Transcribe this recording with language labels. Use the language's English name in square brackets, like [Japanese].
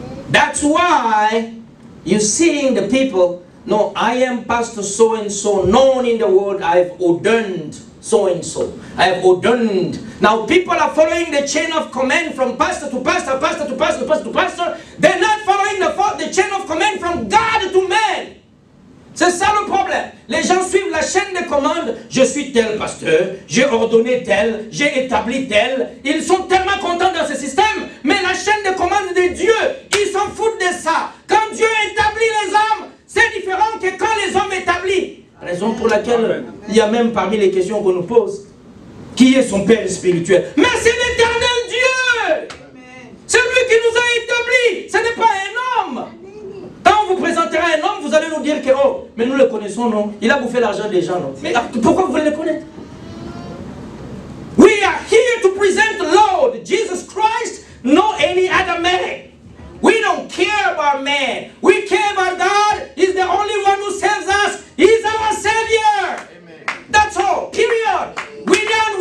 [English] That's why you're seeing the people, no, I am Pastor so-and-so, known in the world, I've ordained so-and-so. I have ordained. Now people are following the chain of command from pastor to pastor, pastor to pastor, pastor to pastor. They're not following the chain of command from God to man. [French] C'est ça le problème. Les gens suivent la chaîne de commande. Je suis tel pasteur, j'ai ordonné tel, j'ai établi tel. Ils sont tellement contents dans ce système. Mais la chaîne de commande de Dieu, ils s'en foutent de ça. Quand Dieu établit les hommes, c'est différent que quand les hommes établissent. Raison pour laquelle il y a même parmi les questions qu'on nous pose, qui est son Père spirituel? Mais c'est l'Éternel Dieu. C'est lui qui nous a établis. Ce n'est pas un homme. Quand on vous présentera un homme, vous allez nous dire que, oh, mais nous le connaissons, non? Il a bouffé l'argent des gens, non? Mais pourquoi vous voulez le connaître? [English] We are here to present the Lord, Jesus Christ, not any other man. We don't care about man. We care about God. He's the only one who saves us. He's our Savior. Amen. That's all. Period. We're done.